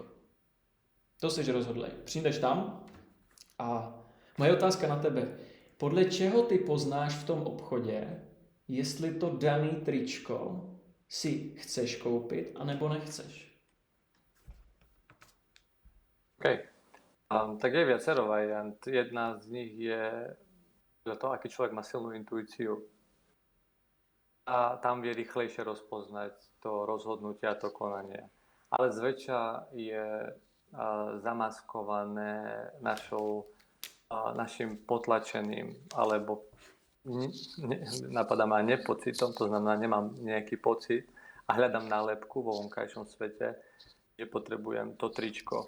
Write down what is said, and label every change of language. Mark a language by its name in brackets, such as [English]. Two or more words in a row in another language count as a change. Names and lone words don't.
[Czech] To jsi rozhodlej. Přijdeš tam a moje otázka na tebe. Podle čeho ty poznáš v tom obchodě, jestli to daný tričko si chceš koupit, anebo nechceš? OK. [Slovak] Tak je viacero variant. Jedna z nich je to, aký človek má silnú intuíciu. A tam vie rýchlejšie rozpoznať to rozhodnutie a to konanie. Ale zväčša je zamaskované našim potlačeným, alebo napadá ma nepocitom, to znamená, nemám nejaký pocit a hľadám nálepku vo vonkajšom svete, že potrebujem to tričko.